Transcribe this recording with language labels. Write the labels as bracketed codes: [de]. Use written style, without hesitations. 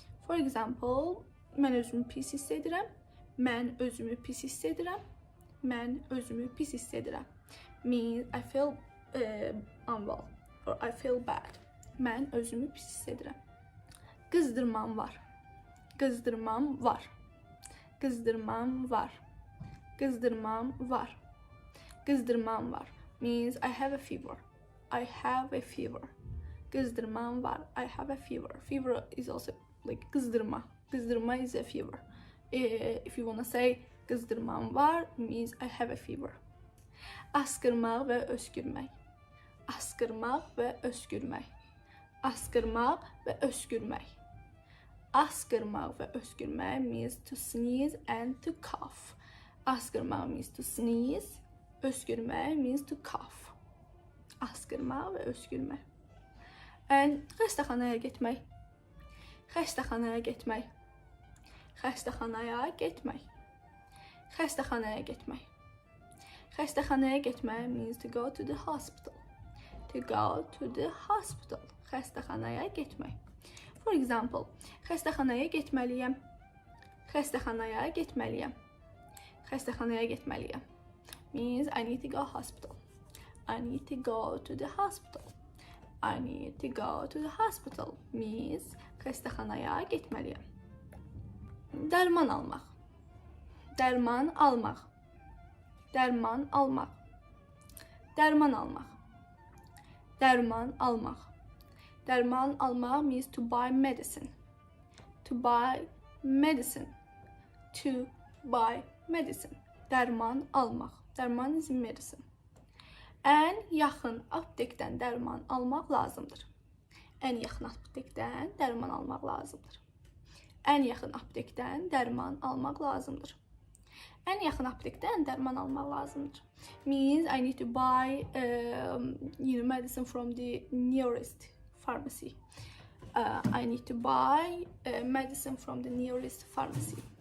[en] For example, [az] mən özümü pis hiss edirəm. Mən özümü pis hiss edirəm. Mən özümü pis hiss edirəm. [en] Means I feel unwell or I feel bad. [az] Mən özümü pis hiss edirəm. Qızdırmam var. Qızdırmam var. Qızdırmam var. Qızdırmam var. Qızdırmam var [en] means I have a fever. I have a fever. [az] Qızdırmam var. [en] I have a fever. Fever is also like qızdırma. Qızdırma is a fever. If you want to say [az] qızdırmam var [en] means I have a fever. [az] Askırmaq və öskürmək. Askırmaq və öskürmək. Askırmaq və öskürmək. Askırmaq və öskürmək [en] means to sneeze and to cough. Askırmaq means to sneeze. [az] Öskürmək [en] means to cough. [az] Askırmaq və öskürmək. And xəstəxanaya getmək. Xəstəxanaya getmək. Xəstəxanaya getmək. Xəstəxanaya getmək. Xəstəxanaya getmək [en] means to go to the hospital. To go to the hospital. [az] Xəstəxanaya getmək. [en] For example, [az] xəstəxanaya getməliyəm. Xəstəxanaya getməliyəm. Xəstəxanaya getməliyəm. [en] Means I need to go hospital. I need to go to the hospital. I need to go to the hospital. [az] Means xəstəxanaya getməliyəm. Dərman almaq. Dərman almaq. Dərman almaq. Dərman almaq. Dərman almaq. Dərman almaq [en] means to buy medicine. To buy medicine. To buy medicine. [az] Dərman almaq. Dərman is medicine. Ən yaxın aptekdən dərman almaq lazımdır. Ən yaxın aptekdən dərman almaq lazımdır. Ən yaxın aptekdən dərman almaq lazımdır. Ən yaxın aptekdən dərman almaq lazımdır. [en] Means I need to buy medicine from the nearest pharmacy. I need to buy medicine from the nearest pharmacy.